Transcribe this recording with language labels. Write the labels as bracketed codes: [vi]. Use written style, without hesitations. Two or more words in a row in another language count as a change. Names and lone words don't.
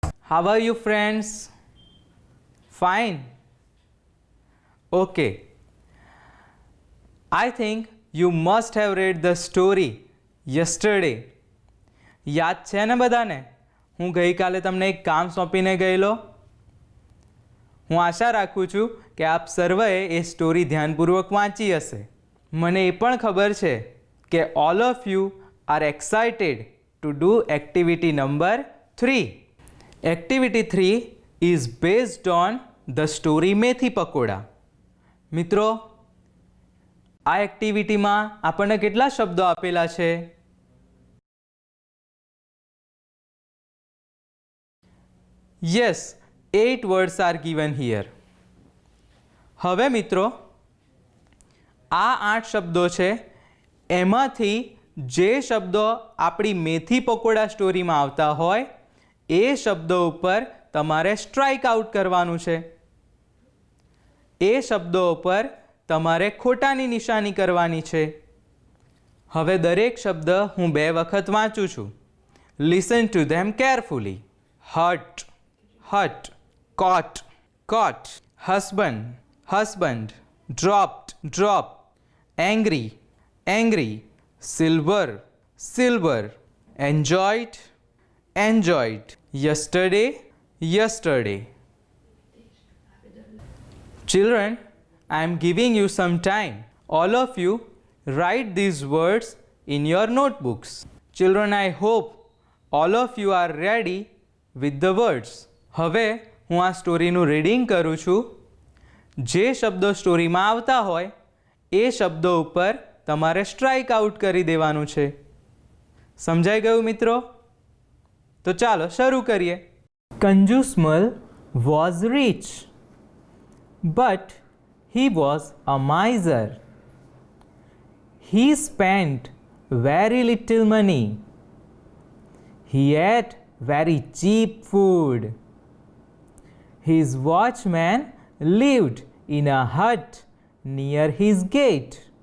[en] How are you, friends? Fine? Okay. I think you must have read the story yesterday. [gu] યાદ છે ને બધાને? હું ગઈકાલે તમને એક કામ સોંપીને ગયેલો. હું આશા રાખું છું કે આપ સર્વે એ સ્ટોરી ધ્યાનપૂર્વક વાંચી હશે. મને એ પણ ખબર છે કે [en] all of you are excited to do activity number 3. activity 3 is based on the story મેથી પકોડા. [gu] મિત્રો, આ એક્ટિવિટીમાં આપણને કેટલા શબ્દો આપેલા છે? [en] યસ, 8 words are given here. [gu] હવે મિત્રો, આ 8 શબ્દો છે. એમાંથી જે શબ્દો આપણી મેથી પકોડા સ્ટોરીમાં આવતા હોય એ શબ્દો ઉપર તમારે [en] strike out [gu] કરવાનું છે. એ શબ્દો ઉપર તમારે ખોટાની નિશાની કરવાની છે. હવે દરેક શબ્દ હું 2 વખત વાંચું છું. [en] listen to them carefully. હટ, hut, caught, caught, husband, husband, dropped, drop, angry, angry, silver, silver, enjoyed, enjoyed, yesterday, yesterday. Children, I am giving you some time. All of you write these words in your notebooks. Children, I hope all of you are ready with the words. [gu] હવે હું આ સ્ટોરીનું રીડિંગ કરું છું. જે શબ્દો સ્ટોરીમાં આવતા હોય એ શબ્દો ઉપર તમારે [en] strike out [gu] કરી દેવાનું છે. સમજાઈ ગયું મિત્રો? તો ચાલો શરૂ કરીએ. [en] કંજુસમલ was rich, but he was a miser. He spent very little money. He ate very cheap food. His watchman lived in a hut near his gate.